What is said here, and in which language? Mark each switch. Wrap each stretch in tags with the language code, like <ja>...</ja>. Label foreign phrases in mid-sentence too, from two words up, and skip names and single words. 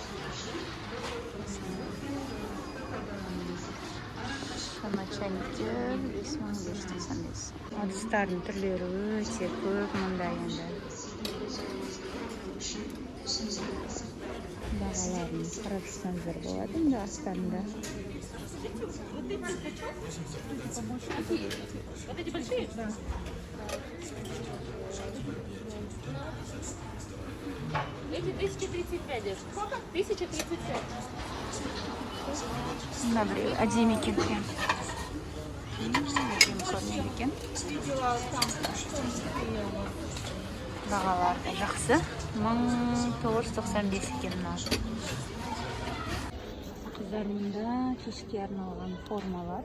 <kk>Чайниктер 5595. Ыдыстардың түрлері өте көп мұнда енді. Бағаларын қарап жүрсеңіздер болады мұнда астарында.</kk> <ru>Эти 1035 держат. Сколько? 1035.</ru> <kk>Мына біреу әдемі екен прям. Әдемі көрінеді екен. Бағалары да жақсы. 1995 екен мынау. Қыздар, мұнда кешке арналған формалар.</kk>